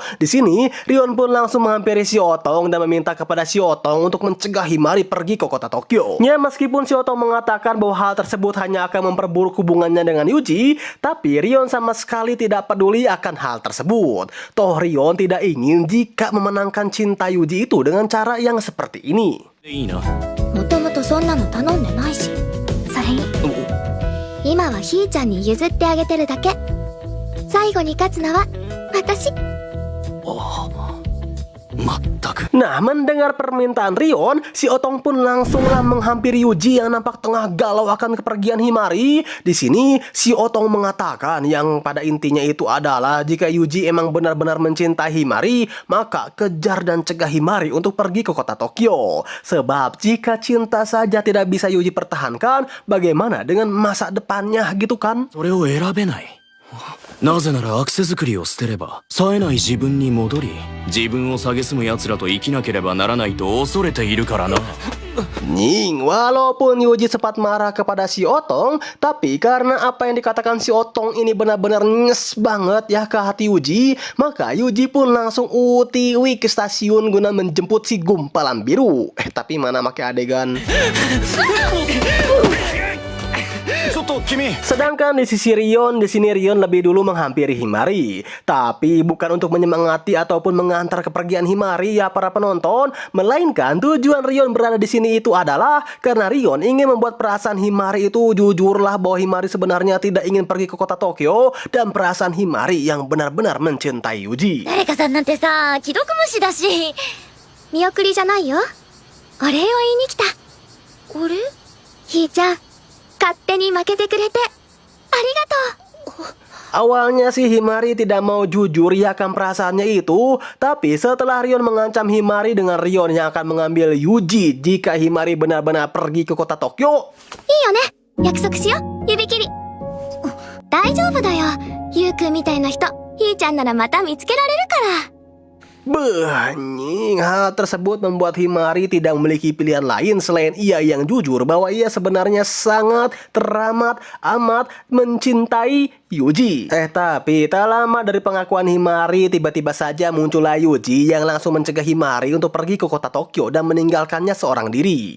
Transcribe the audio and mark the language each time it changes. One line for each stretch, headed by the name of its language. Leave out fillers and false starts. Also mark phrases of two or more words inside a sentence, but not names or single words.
Indonesian: Di sini Rion pun langsung menghampiri si Otong dan meminta kepada si Otong untuk mencegah Himari pergi ke kota Tokyo. Ya, meskipun si Otong mengatakan bahwa hal tersebut hanya akan memperburuk hubungannya dengan Yuji, tapi Rion sama sekali tidak peduli akan hal tersebut. Toh Rion tidak ingin jika memenangkan cinta Yuji itu dengan cara yang seperti ini.
Japanese: いいな。もともとそんなの頼んでないし。それに今はひーちゃんに譲ってあげてるだけ。最後に勝つのは私。まったく。
Indonesian: Nah, mendengar permintaan Rion, si Otong pun langsunglah menghampiri Yuji yang nampak tengah galau akan kepergian Himari. Di sini, si Otong mengatakan yang pada intinya itu adalah jika Yuji emang benar-benar mencintai Himari, maka kejar dan cegah Himari untuk pergi ke kota Tokyo. Sebab jika cinta saja tidak bisa Yuji pertahankan, bagaimana dengan masa depannya gitu kan?
Japanese: それを選べない。なぜならアクセ作りを捨てれば冴えない自分に戻り、自分を蔑む奴らと生きなければならないと恐れているからな。
Indonesian: Nying, walaupun Yuji sempat marah kepada si Otong, tapi karena apa yang dikatakan si Otong ini benar-benar nyes banget ya ke hati Yuji, maka Yuji pun langsung utiwi ke stasiun guna menjemput si gumpalan biru. Tapi mana pakai adegan. Sedangkan di sisi Rion, di sini Rion lebih dulu menghampiri Himari, tapi bukan untuk menyemangati ataupun mengantar kepergian Himari ya para penonton, melainkan tujuan Rion berada di sini itu adalah karena Rion ingin membuat perasaan Himari itu jujurlah bahwa Himari sebenarnya tidak ingin pergi ke kota Tokyo dan perasaan Himari yang benar-benar mencintai Yuji.
Japanese: 誰かさんなんてさ、既読無視だし。見送りじゃないよ。お礼を言いに来た。お礼？ひーちゃん、勝手に負けてくれてありがとう。
Indonesian: Awalnya sih Himari tidak mau jujur ya akan perasaannya itu, tapi setelah Rion mengancam Himari dengan Rion yang akan mengambil Yuji jika Himari benar-benar pergi ke kota Tokyo.
Japanese: いいよね。約束しよう。指切り。大丈夫だよ。ゆうくんみたいな人、ひーちゃんならまた見つけられるから。
Indonesian: Nying, hal tersebut membuat Himari tidak memiliki pilihan lain selain ia yang jujur bahwa ia sebenarnya sangat teramat amat mencintai Yuji. Tapi tak lama dari pengakuan Himari, tiba-tiba saja muncullah Yuji yang langsung mencegah Himari untuk pergi ke kota Tokyo dan meninggalkannya seorang diri.